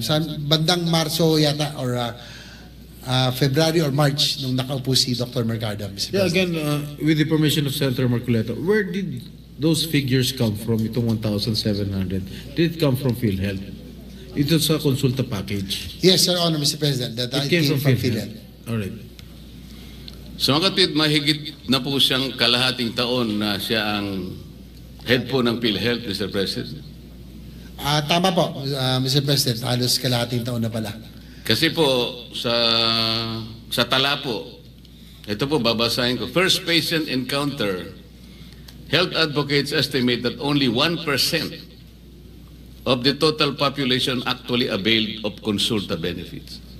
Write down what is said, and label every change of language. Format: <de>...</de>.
<tl>Sa bandang Marso yata</tl> <en>or February or March</en> <tl>nung nakaupo si Dr.</tl> <en>Mercado, Mr. Yeah, President. again, with the permission of Senator Marcoleta, where did those figures come from,</en> <tl>itong 1,700?</tl> <en>Did it come from PhilHealth?</en> <tl>Ito sa consulta package?</tl> <en>Yes, Sir Honor, Mr. President. That It came from PhilHealth. All right.</en> <tl>So makatid, mahigit na po siyang kalahating taon na siya ang head po ng PhilHealth, Mr.</tl> <en>President.</en> <tl>Tama po, Mr. President. Halos kalahating taon na pala. Kasi po, sa tala po, ito po babasahin ko.</tl> <en>First patient encounter, health advocates estimate that only 1% of the total population actually availed of consulta benefits.</en>